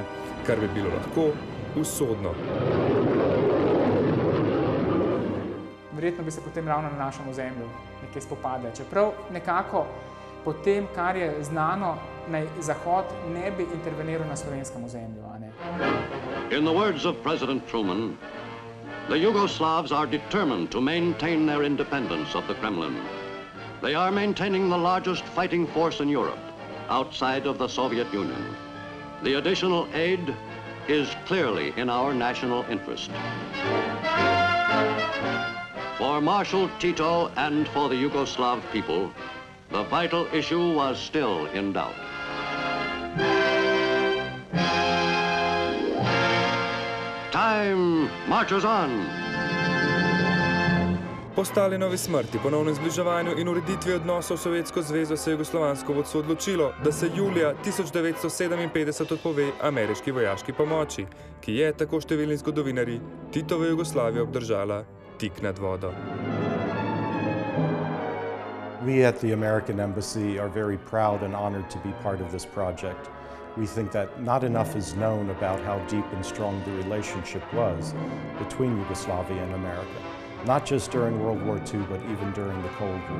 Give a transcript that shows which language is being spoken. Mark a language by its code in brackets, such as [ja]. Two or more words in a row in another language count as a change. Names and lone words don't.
[sl] Kar bi bilo lahko usodno. Verjetno bi se potem ravno na našem ozemlju nekaj spopade. Čeprav nekako po tem, kar je znano, naj Zahod ne bi interveniral na slovenskem ozemlju, a ne? [en] In the words of President Truman, the Yugoslavs are determined to maintain their independence of the Kremlin. They are maintaining the largest fighting force in Europe, outside of the Soviet Union. The additional aid is clearly in our national interest. For Marshal Tito and for the Yugoslav people, the vital issue was still in doubt. Time marches on. [sl] Po Stalinovi smrti, ponovnem zbliževanju in ureditvi odnosov s Sovjetsko zvezo se je jugoslovansko vodstvo odločilo, da se julija 1957 odpove ameriški vojaški pomoči, ki je, tako številni zgodovinarji, Titovo Jugoslavijo obdržala tik nad vodo. [en] We at the American Embassy are very proud and honored to be part of this project. We think that not enough is known about how deep and strong the relationship was between Yugoslavia and America, not just during World War II, but even during the Cold War.